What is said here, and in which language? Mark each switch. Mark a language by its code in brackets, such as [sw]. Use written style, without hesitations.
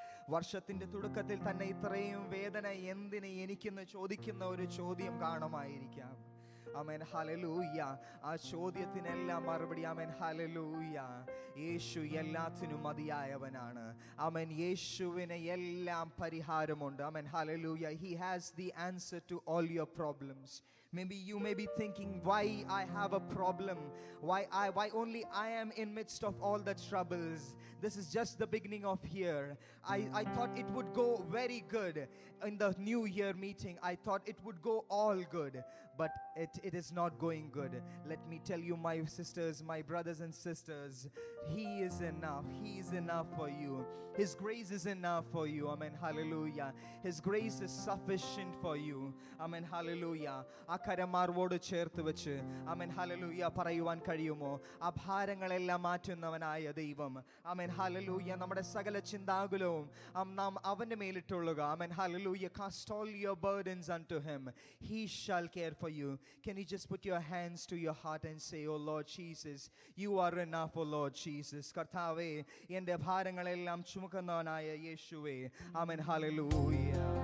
[ml] വർഷത്തിന്റെ തുടക്കത്തിൽ തന്നെ ഇത്രയും വേദന എന്തിന് എനിക്കെന്ന് ചോദിക്കുന്ന ഒരു ചോദ്യം കാണുമായിരിക്കാം. ആമേൻ, ഹല്ലേലൂയ. ആ ചോദ്യത്തിനെല്ലാം മറുപടി, ആമേൻ, ഹല്ലേലൂയ, യേശു എല്ലാത്തിനും മതിയായവനാണ്. ആമേൻ, യേശുവിന് എല്ലാം പരിഹാരമുണ്ട്. ആമേൻ, hallelujah. [en] He has the answer to all your problems. Maybe you may be thinking, why I have a problem? Why only I am in midst of all the troubles? This is just the beginning of year. I thought it would go very good in the new year meeting. I thought it would go all good, but it is not going good. Let me tell you, my sisters, my brothers and sisters, He is enough. He is enough for you. His grace is enough for you. Amen, hallelujah. His grace is sufficient for you. Amen, hallelujah. [ml] ആ കരമാർവോട് ചേർത്ത് വെച്ച്, ആമേൻ, hallelujah, പറയുവാൻ കഴിയുമോ? ആ ഭാരങ്ങളെല്ലാം മാറ്റുന്നവനായ ദൈവം, ആമേൻ, hallelujah, നമ്മുടെ സകല ചിന്താകുലവും നാം അവന്റെ മേലിട്ടുള്ളുക. ആമേൻ, hallelujah. [en] Cast all your burdens unto him. He shall care for you. Can you just put your hands to your heart and say, oh Lord Jesus, you are enough, oh Lord Jesus. [ml] കർത്താവേ, എൻ്റെ ഭാരങ്ങളെല്ലാം ചുമക്കുന്നവനായ യേശുവേ, ആമേൻ, hallelujah.